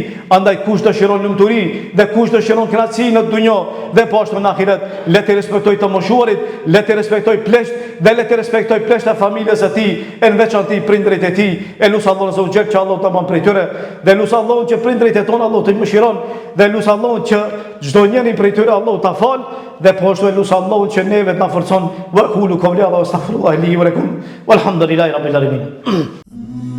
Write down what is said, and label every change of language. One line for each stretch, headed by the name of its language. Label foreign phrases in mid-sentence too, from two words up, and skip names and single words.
Albanian: Andaj kush dëshiron lumturi dhe kush dëshiron kënaqësi në dunjë dhe poshtu në ahiret, le të respektoj të moshuarit, le të respektoj pleq dhe le të respektoj pleq të familjes së tij, veçanërisht prindërit e tij. E lut Allahun
Arabic: عز وجل
Albanian: që Allahu ta bën prej tyre, dhe lut Allahun që prindërit e tonë Allahu të mëshiron, dhe lut Allahun që çdo njeri prej tyre Allahu ta fal, dhe poshtu e lut Allahun që neve të na forcon.
Arabic: وأقول قولي وأستغفر الله لي ولكم والحمد لله رب العالمين.